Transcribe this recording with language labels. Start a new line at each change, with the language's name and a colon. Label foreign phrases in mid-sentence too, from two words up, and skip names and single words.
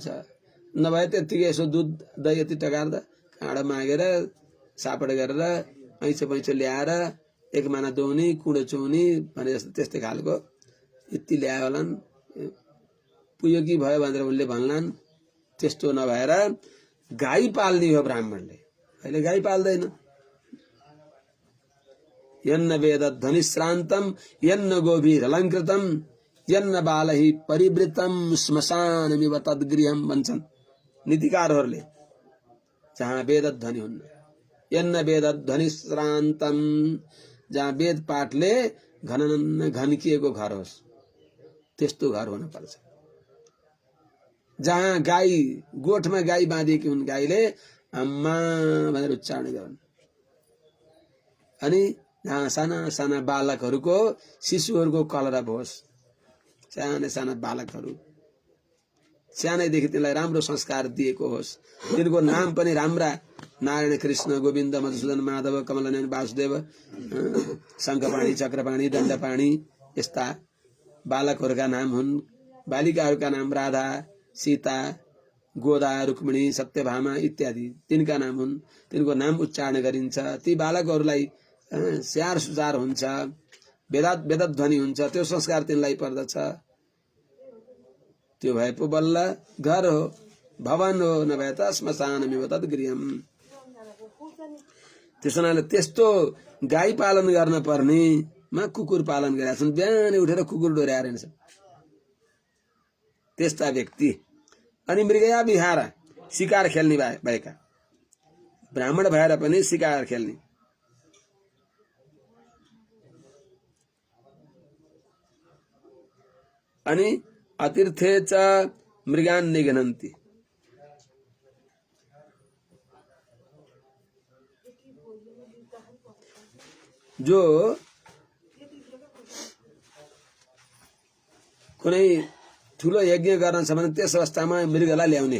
Nepali: नभए त्यतिकै यसो दुध दही यति टकार्दा काँडा मागेर सापड गरेर ऐँचो पैँचो ल्याएर एक माना दोनी कुँडो चुनी भने जस्तो त्यस्तै खालको यति ल्यायो होलान्, पुयो कि भयो भनेर उनले भन्लान्। त्यस्तो नभएर गाई पाल्ने हो ब्राह्मणले, अहिले गाई पाल्दैन।
Sanskrit: यन्न वेद ध्वनिश्रान्तम यन्न गोभीर अलङ्कृतम यन्न बालहि परिवृतम श्मशानमिव तद्गृहम भन्छन् नीतिकारहरूले।
Nepali: जहाँ वेद ध्वनि हुन्न,
Sanskrit: यन्न वेद ध्वनिश्रान्तम,
Nepali: जहाँ वेद पाठले घनन्न घन्किएको घर होस्, त्यस्तो घर हुन पर्छ। जहाँ गाई, गोठमा गाई बाँधिएकी हुन्, गाईले आम्मा भनेर उच्चारण गरून्। अनि जहाँ साना साना बालकहरूको, शिशुहरूको कलरव होस्, साना साना बालकहरू सानैदेखि तिनलाई राम्रो संस्कार दिएको होस्, तिनको नाम पनि राम्रा, नारायण कृष्ण गोविन्द मधुसूदन माधव कमलनयन वासुदेव शङ्खपाणी चक्रपाणी दण्डपाणी, यस्ता बालकहरूका नाम हुन्। बालिकाहरूका नाम राधा सीता गोदा रुक्मिणी सत्यभामा इत्यादि तिनका नाम हुन्। तिनको नाम उच्चारण गरिन्छ। ती बालकहरूलाई स्याहार सुसार हुन्छ, वेदध्वनि हुन्छ, त्यो संस्कार तिनलाई पर्दछ। त्यो भए पो बल्ल घर हो, भवन हो, नभए त
Sanskrit: श्मशानमिव तद्गृहम्।
Nepali: त्यसो हुनाले त्यस्तो गाई पालन गर्न पर्नेमा कुकुर पालन गरेका छन्। बिहानै उठेर कुकुर डोर्याएर हिँड्छन् त्यस्ता व्यक्ति। अनि मृगया विहार, शिकार खेल्ने भएका, ब्राह्मण भएर पनि शिकार खेल्ने।
Sanskrit: अनि अतीर्थे च मृगान निघ्नन्ति,
Nepali: जो कुनै ठुलो यज्ञ गर्न छ भने त्यस अवस्थामा मृगलाई ल्याउने हो।